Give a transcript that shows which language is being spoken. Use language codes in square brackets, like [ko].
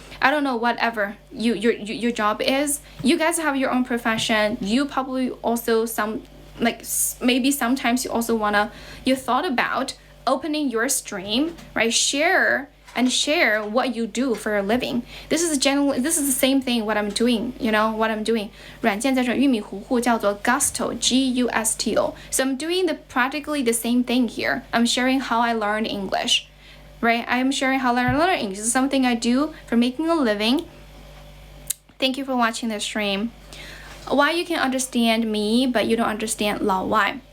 [en] I don't know, whatever your job is. You guys have your own profession. You probably also maybe sometimes you thought about opening your stream, right? Share what you do for a living. This is the same thing what I'm doing, what I'm doing. [zh] 软件在这玉米糊糊叫做 Gusto, Gusto. [en] So I'm doing practically the same thing here. I'm sharing how I learned English, right? I'm sharing how I learned English. This is something I do for making a living. Thank you for watching the stream. Why you can understand me but you don't understand 老外?